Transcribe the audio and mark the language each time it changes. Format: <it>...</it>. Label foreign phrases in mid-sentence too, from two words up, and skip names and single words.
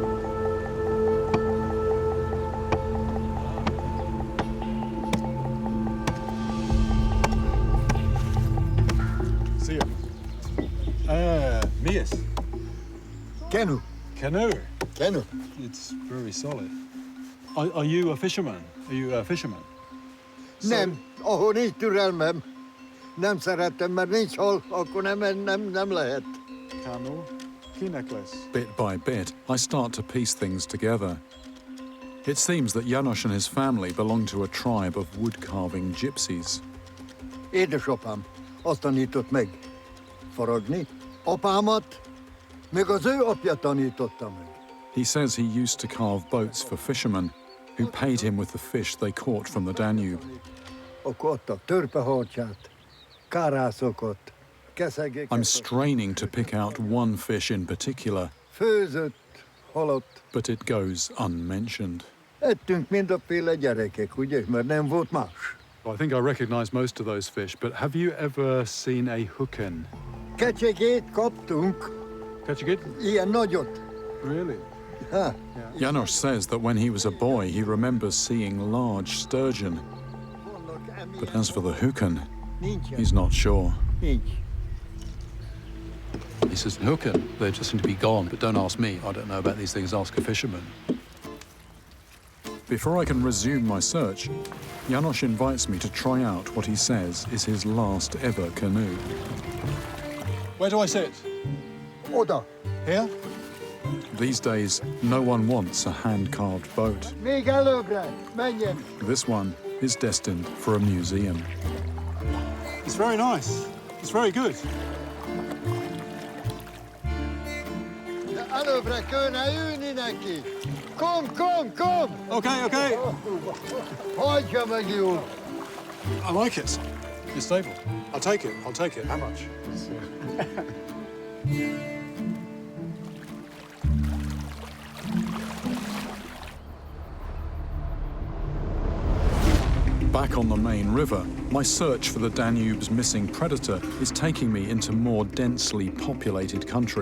<en>See you. Mias. Canoe. Canoe. Canoe. It's very solid. Are you a fisherman? Are you a fisherman?</en> <hu>Nem, ahol nincs türelmem. Nem szeretem, mert nincs hol, akkor nem lehet.</hu> <en>Canoe. Key necklace. Bit by bit, I start to piece things together. It seems that János and his family belong to a tribe of wood-carving gypsies.</en> <hu>Édesapám azt tanított meg faragni. Apámat meg az ő apja tanította meg.</hu> <en>He says he used to carve boats for fishermen who paid him with the fish they caught from the Danube.</en> <hu>Akkor adtak törpeharcsát, kárászokat, keszegeket.</hu> <en>I'm straining to pick out one fish in particular,</en> <hu>Főzött, halott.</hu> <en>but it goes unmentioned.</en> <hu>Ettünk mindaféle gyerekek, ugye, mert nem volt más.</hu> <en>I think I recognize most of those fish, but have you ever seen a huken?</en> <hu>Kecsegét kaptunk,</hu> <en>Catch a good?</en> <hu>ilyen nagyot.</hu> <en>Really? Ha, János says that when he was a boy, he remembers seeing large sturgeon,</en> <hu>vannak</hu> <en>but as for the huken,</en> <hu>nincsen.</hu> <en>he's not sure.</en> <hu>Nincs.</hu> <en>He says, huken, they just seem to be gone, but don't ask me. I don't know about these things, ask a fisherman. Before I can resume my search, János invites me to try out what he says is his last ever canoe. Where do I sit?</en> <hu>Oda.</hu> <en>Here? These days, no one wants a hand-carved boat.</en> <hu>Még előbbre, menjen.</hu> <en>This one is destined for a museum. It's very nice. It's very good.</en> <hu>De előbbre kéne ülni neki. Kom.</hu> <en>Okay, okay.</en> <hu>Hagyja meg jól.</hu> <en>I like it. It's stable. I'll take it. How much? Back on the main river, my search for the Danube's missing predator is taking me into more densely populated country.</en>